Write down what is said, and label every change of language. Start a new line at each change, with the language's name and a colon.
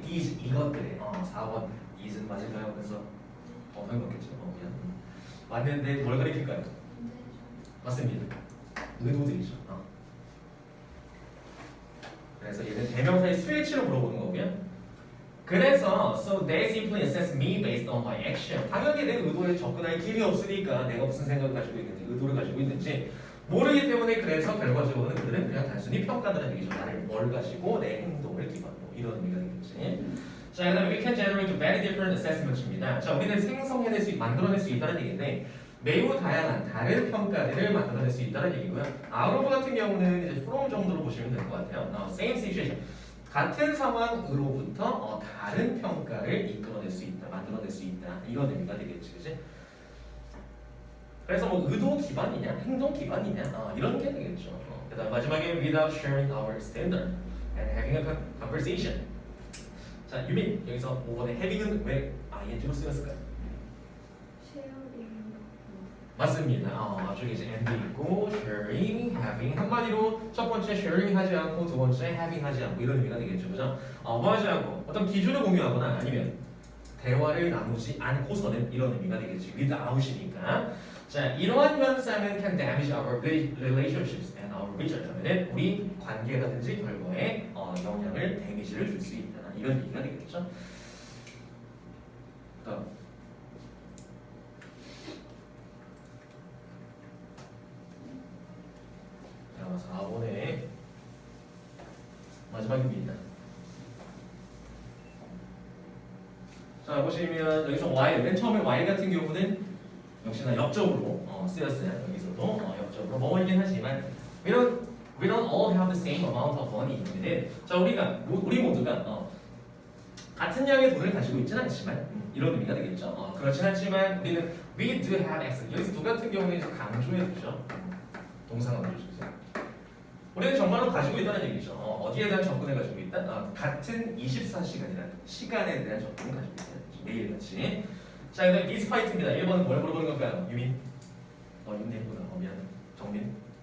Korean: these 이것들에 4번 is는 맞을까요? 그래서 당연히 맞겠죠. 그냥 맞는데 뭘 가리킬까요? 맞습니다. 의도들이죠. 그래서 얘는 대명사의 스위치로 물어보는 거고요. 그래서
English: so they simply assess me based on my action.
Korean: 당연히 내 의도에 접근할 길이 없으니까 내가 무슨 생각을 가지고 있는지 의도를 가지고 있는지 모르기 때문에 그래서 결과적으로는 그들은 그냥 단순히 평가하는 얘기죠. 나를 뭘 가지고 내 행동을 기반으로 이런 의미가 되겠지. 자, 그다음에
English: we can generate very different assessments입니다.
Korean: 자, 우리는 생성해낼 만들어낼 수 있다는 얘기인데 매우 다양한 다른 평가들을 만들어낼 수 있다는 얘기고요. out of 같은 경우는 이제 from 정도로 보시면 될 것 같아요.
English: Now, same situation.
Korean: 같은 상황으로부터 다른 평가를 이끌어낼 수 있다, 만들어낼 수 있다 이런 의미가 되겠지, 그렇지? 그래서 뭐 의도 기반이냐, 행동 기반이냐 이런 게 되겠죠. 그다음 마지막에
English: without sharing our standard and having a conversation.
Korean: 자, 유민 여기서 5번에 having은 왜 ing로 쓰였을까요? 쉐어링. 맞습니다. 앞쪽에 이제 and 있고 sharing, having 한마디로 첫 번째 sharing 하지 않고 두 번째 having 하지 않고 이런 의미가 되겠죠, 그죠? 뭐 하지 않고 어떤 기준을 공유하거나 아니면 대화를 나누지 않고서는 이런 의미가 되겠지. without이니까. 자, 이러한 현상은
English: can damage our relationships and our results
Korean: 하면은 우리 관계라든지 결과에 영향을 데미지를 줄 수 있다 이런 얘기가 되겠죠. 그다음 자, 4번에 마지막입니다. 자, 보시면 여기서 while 맨 처음에 while 같은 경우는 역시나 역적으로 쓰였어요. 여기서도 역적으로 뭐이긴 하지만
English: we don't all have the same amount of money.
Korean: 자, 우리 모두가 같은 양의 돈을 가지고 있지는 않지만 이런 의미가 되겠죠. 그렇진 않지만 우리는
English: we do have access.
Korean: 여기서 do 같은 경우는 이제 강조해 주죠. 동사가 넣어주세요. 우리는 정말로 가지고 있다는 얘기죠. 어디에 대한 접근을 가지고 있다? 같은 24시간이라는 시간에 대한 접근을 가지고 있다는 얘기죠. 매일같이. 자, 그다음 despite입니다. 1번은 뭘 물어보는 걸까요? 유민? 윤님보다 미안. 정민?